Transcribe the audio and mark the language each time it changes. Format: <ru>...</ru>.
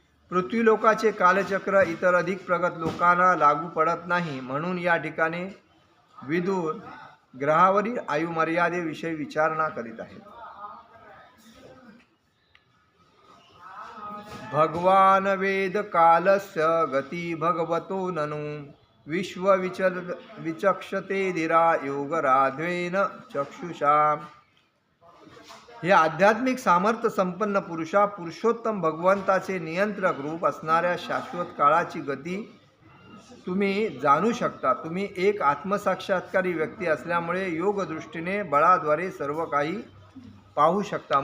<mr>पृथ्वीलोकाचे कालचक्र इतर अधिक प्रगत लोकांना लागू पडत नाही. म्हणून या ठिकाणी विदुर ग्रहावरील आयुमर्यादेविषयी विचारणा करीत आहेत.</mr> <sa>भगवान वेद कालस्य गती भगवतो ननु विश्व विचक्षते धीरा योगराध्वेन चक्षुषा.</sa> <mr>हे आध्यात्मिक सामर्थ्य संपन्न पुरुषोत्तम भगवंताचे नियंत्रक रूप असणाऱ्या शाश्वत काळाची गती तुम्ही जाणू शकता. तुम्ही एक आत्मसाक्षात्कारी व्यक्ती असल्यामुळे योग दृष्टीने बळाद्वारे सर्व काही पाहू शकता.</mr>